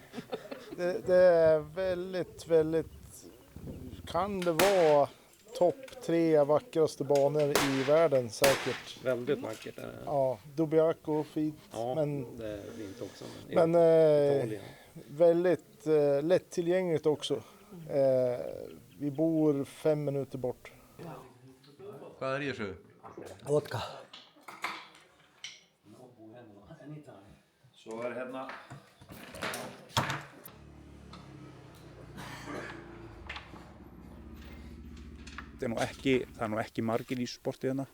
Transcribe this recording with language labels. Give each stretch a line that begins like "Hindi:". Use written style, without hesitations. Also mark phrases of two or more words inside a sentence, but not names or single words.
Swedish: Det är väldigt, kan det vara topp 3 vackraste banor i världen säkert. Väldigt vackert. Ja, Dubiaco, fint. Ja, men det är fint också. Men väldigt lättillgängligt också. Vi bor 5 minuter bort.
Icelandic: Hvað í þessu? Vodka. Svo hérna það er nú ekki margir í sportið hérna.